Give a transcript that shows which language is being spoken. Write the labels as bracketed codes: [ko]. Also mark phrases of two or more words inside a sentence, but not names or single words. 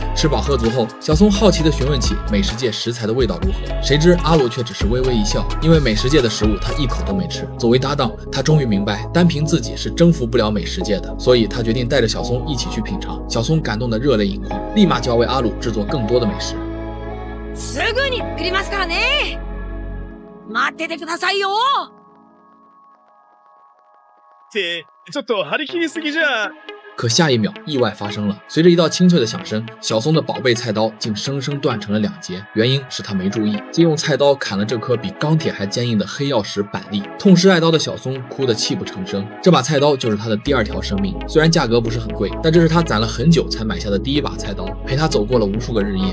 [zh] 吃饱喝足后，小松好奇地询问起美食界食材的味道如何，谁知阿鲁却只是微微一笑，因为美食界的食物他一口都没吃。作为搭档，他终于明白单凭自己是征服不了美食界的，所以他决定带着小松一起去品尝。小松感动得热泪盈眶，立马就要为阿鲁制作更多的美食。 [ja] すぐに作りますからね。待っててくださいよ。ってちょっと張り切りすぎじゃ。 [zh] 可下一秒，意外发生了。随着一道清脆的响声，小松的宝贝菜刀竟生生断成了2截。原因是他没注意，竟用菜刀砍了这颗比钢铁还坚硬的黑曜石板栗。痛失爱刀的小松哭得泣不成声。这把菜刀就是他的第2条生命，虽然价格不是很贵，但这是他攒了很久才买下的第1把菜刀，陪他走过了无数个日夜。